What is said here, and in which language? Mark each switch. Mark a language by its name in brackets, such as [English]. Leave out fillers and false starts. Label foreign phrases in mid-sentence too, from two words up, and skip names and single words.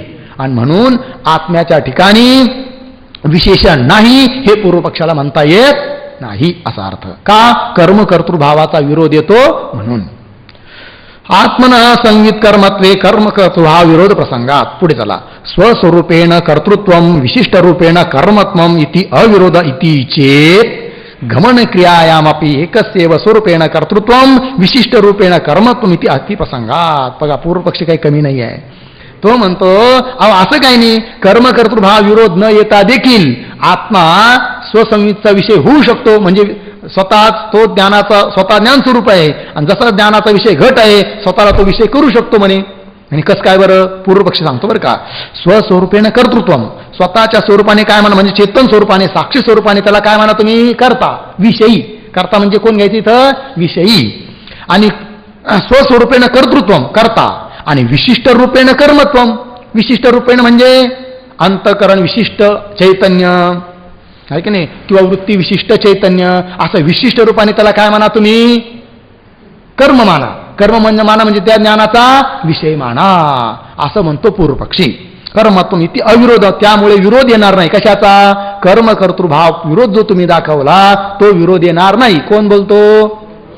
[Marathi] आणि म्हणून आत्म्याच्या ठिकाणी विशेषण नाही हे पूर्वपक्षाला म्हणता येत नाही असा अर्थ. का, कर्मकर्तृभावाचा विरोध येतो म्हणून. [Sanskrit] आत्मन संवित कर्मत्वे कर्मकर्तृभाव विरोध प्रसंगात. [Marathi] पुढे चला, [Sanskrit] स्वस्वरूपेण कर्तृत्वम विशिष्ट रूपेण कर्मत्वम इति अविरोध इति चेत गमन क्रियायामपि एकस्यैव स्वरूपेण कर्तृत्वम विशिष्ट रूपेण कर्मत्वम इति अतिप्रसंगात. [Marathi] बघा, पूर्वपक्षी काही कमी नाही आहे. तो म्हणतो असं काही नाही, कर्मकर्तृभाव विरोध न येता देखील आत्मा स्वसंवितचा विषय होऊ शकतो. म्हणजे स्वतःच तो ज्ञानाचा स्वतः ज्ञान स्वरूप आहे आणि जसा ज्ञानाचा विषय घट आहे स्वतःला तो विषय करू शकतो म्हणे. आणि कसं काय बरं, पूर्वपक्षी सांगतो बरं का. [Sanskrit] स्वस्वरूपेण कर्तृत्वम, [Marathi] स्वतःच्या स्वरूपाने काय म्हणा, म्हणजे चेतन स्वरूपाने, साक्षी स्वरूपाने त्याला काय म्हणा तुम्ही, करता, विषयी. करता म्हणजे कोण घ्यायचं इथं, विषयी. आणि [Sanskrit] स्वस्वरूपेण कर्तृत्वम, [Marathi] करता. आणि [Sanskrit] विशिष्ट रूपेण कर्मत्वम, विशिष्ट रूपेण [Marathi] म्हणजे अंतकरण विशिष्ट चैतन्य, आहे की नाही, किंवा वृत्ती विशिष्ट चैतन्य, असं विशिष्ट रूपाने त्याला काय म्हणा तुम्ही, कर्म माना. कर्म माना म्हणजे त्या ज्ञानाचा विषय माना असं म्हणतो पूर्वपक्षी. [Sanskrit] कर्मत्वम इति अविरोध, [Marathi] त्यामुळे विरोध येणार नाही. कशाचा, कर्मकर्तृभाव विरोध जो तुम्ही दाखवला तो विरोध येणार नाही. कोण बोलतो,